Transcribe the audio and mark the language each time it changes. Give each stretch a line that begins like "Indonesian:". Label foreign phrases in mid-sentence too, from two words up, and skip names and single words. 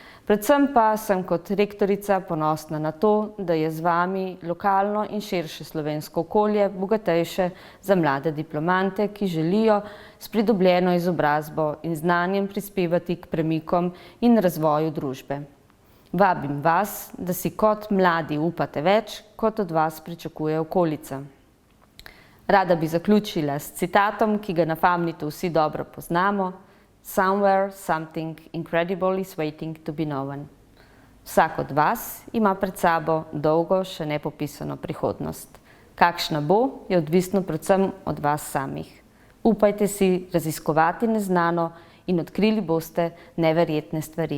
Slovenian: Predvsem pa sem kot rektorica ponosna na to, da je z vami lokalno in širše slovensko okolje bogatejše za mlade diplomante, ki želijo s pridobljeno izobrazbo in znanjem prispevati k premikom in razvoju družbe. Vabim vas, da si kot mladi upate več, kot od vas pričakuje okolica. Rada bi zaključila s citatom, ki ga na Famnitu vsi dobro poznamo:
English: Somewhere something incredible is waiting to be known.
Slovenian: Vsak od vas ima pred sabo dolgo še nepopisano prihodnost. Kakšna bo, je odvisno predvsem od vas samih. Upajte si raziskovati neznano in odkrili boste neverjetne stvari.